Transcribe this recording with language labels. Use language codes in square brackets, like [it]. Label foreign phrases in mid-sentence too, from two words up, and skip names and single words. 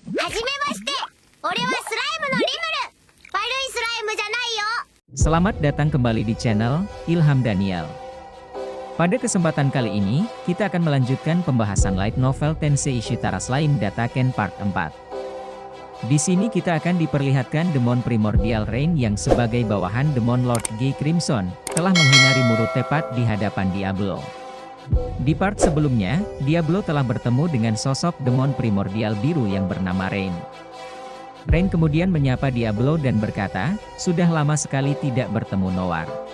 [ja] はじめまして、俺はスライムのリムル. 悪いスライムじゃないよ. [id] Selamat datang kembali di channel Ilham Daniel. Pada kesempatan kali ini, kita akan melanjutkan pembahasan [en] light novel [id] Tensei Shitara Slime Dataken Part 4. Di sini kita akan diperlihatkan [en] demon primordial [id] Rain yang sebagai bawahan [en] demon Lord [id] G. Crimson, telah menghina Rimuru tepat di hadapan Diablo. Di part sebelumnya, Diablo telah bertemu dengan sosok [en] demon primordial [id] biru yang bernama Rain. Rain kemudian menyapa Diablo dan berkata, sudah lama sekali tidak bertemu Noir.